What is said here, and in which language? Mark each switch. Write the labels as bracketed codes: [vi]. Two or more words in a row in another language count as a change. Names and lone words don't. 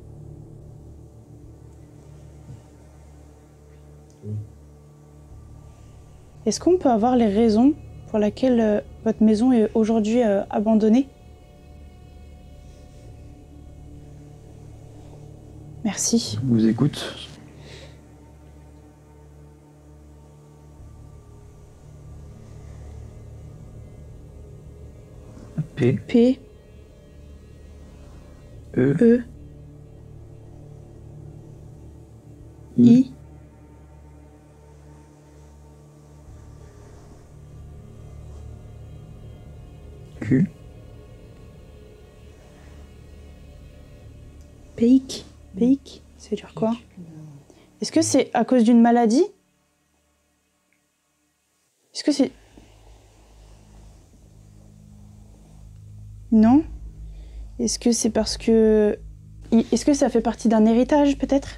[fr] Est-ce qu'on peut avoir les raisons pour lesquelles votre maison est aujourd'hui abandonnée? Merci. Je vous écoute. P, P, E, E, I, I, Q, Peik. Peik, ça veut dire quoi? Est-ce que c'est à cause d'une maladie? Est-ce que c'est... Non? Est-ce que c'est parce que... Est-ce que ça fait partie d'un héritage, peut-être?